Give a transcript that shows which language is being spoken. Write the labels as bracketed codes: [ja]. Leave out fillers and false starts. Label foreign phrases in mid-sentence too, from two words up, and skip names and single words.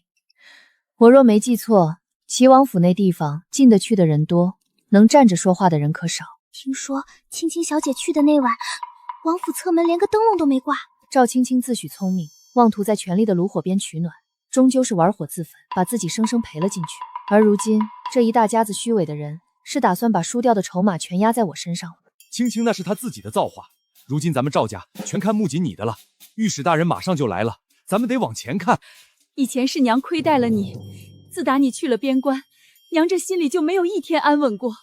[zh] 我若沒記錯，齊王府那地方進得去的人多，能站着說話的人可少。聽說青青小姐去的那晚，王府側門連個燈籠都沒掛。趙青青自詡聰明，妄圖在權力的爐火邊取暖，終究是玩火自焚，把自己生生賠了進去。而如今這一大家子虛偽的人，是打算把輸掉的籌碼全壓在我身上了。青青那是他自己的造化，如今咱們趙家全看木槿你的了。御史大人馬上就来了，咱们得往前看。以前是娘虧待了你，自打你去了边關，娘这心里就沒有一天安穩過。